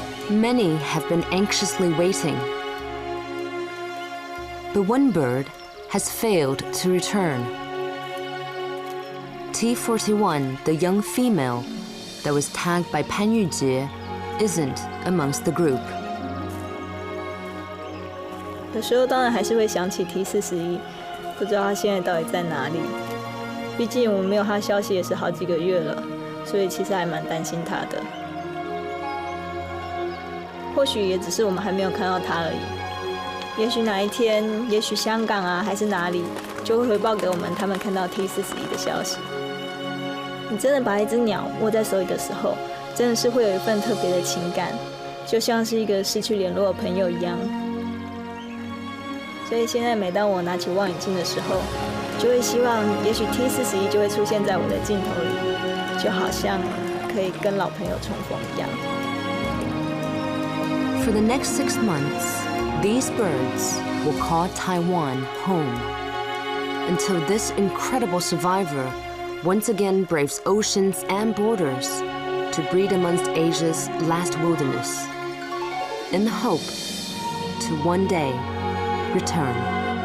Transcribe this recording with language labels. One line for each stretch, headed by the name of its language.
English: Many have been anxiously waiting. But one bird has failed to return. T41, the young female that was tagged by Pan Yujie, isn't amongst the group.
Chinese: 有时候当然还是会想起 T41， 不知道他现在到底在哪里。毕竟我们没有他消息也是好几个月了，所以其实还蛮担心他的。或许也只是我们还没有看到他而已。也许哪一天，也许香港啊，还是哪里，就会回报给我们他们看到 T41的消息。你真的把一只鸟握在手里的时候，真的是会有一份特别的情感，就像是一个失去联络的朋友一样。所以现在每当我拿起望远镜的时候，就会希望也许 T41就会出现在我的镜头里，就好像可以跟老朋友重逢一样。
English: For the next 6 months, these birds will call Taiwan home until this incredible survivor once again braves oceans and borders to breed amongst Asia's last wilderness in the hope to one day return.